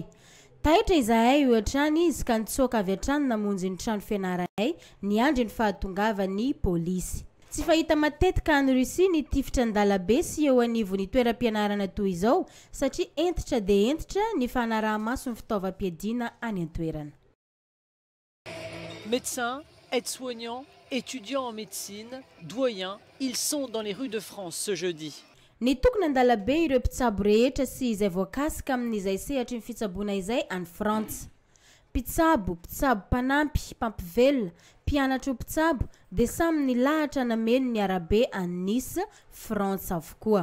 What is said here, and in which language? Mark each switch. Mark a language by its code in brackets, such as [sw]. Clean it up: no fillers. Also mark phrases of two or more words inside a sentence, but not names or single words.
[mg] Taitra izahay io hatrany izy ka nitsoaka avy hatrany namonjy ny trano fianaranay ny andro ny fahatongavan'ny polisy. Tsy fahita matetika any Russia ny tifitra an-dalabe sy eo anivon'ny toeram-pianarana toy izao satria entitra dia entitra ny fanaraha-maso ny fitaovam-piadiana any an-toerana. [fr] Médecins, aides-soignants, étudiants en médecine, doyens, ils sont dans les rues de France ce jeudi. [mg] Ny tokony an-dalabe ireo mpitsabo rehetra sy izay voakasika amin'izay sehatry ny fitsaboana izay any Frantsa. Mpitsabo mpanampy, mpampivelona, mpianatra mpitsabo dia samy nilahatra nameno ny arabe any Nice, Frantsa avokoa.